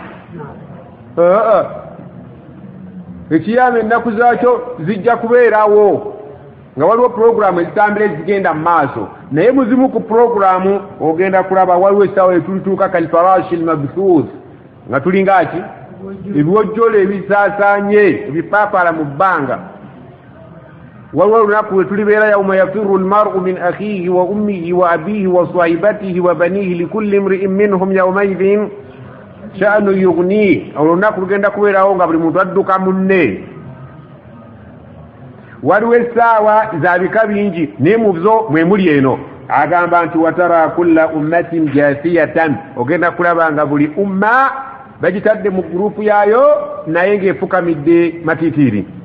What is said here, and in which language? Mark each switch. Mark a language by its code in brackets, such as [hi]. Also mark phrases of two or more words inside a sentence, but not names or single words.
[lg] Ekiyama ennaku zaakyo zijja kubeerawo nga waliwo puroguramu ezitambira ezigenda mu maaso naye muzimu ku puroguramu ogenda kulaba waliwo essaawa etulituuka [ar] كالفراش المبثوث [lg] nga tulinga ati ebiwojjolo ebisaasaanye ebipaapala mu bbanga. waliwo olunaku lwe tulibeera [ar] يوم يفر المرء من أخيه وأمه وأبيه وصاحبته وبنيه لكل امرئ منهم يومئذ شأن يغنيه. [lg] olunaku lugenda kubeerawo nga buli muntu adduka munne. waliwo essaawa za bika bingi naye mu zo mwe muli eno. agamba nti [ar] وترى كل أمة جاثية [lg] ogenda kulaba nga buli umma bagitadde mu gurupu yaayo naye ng'efukamidde matitiiri.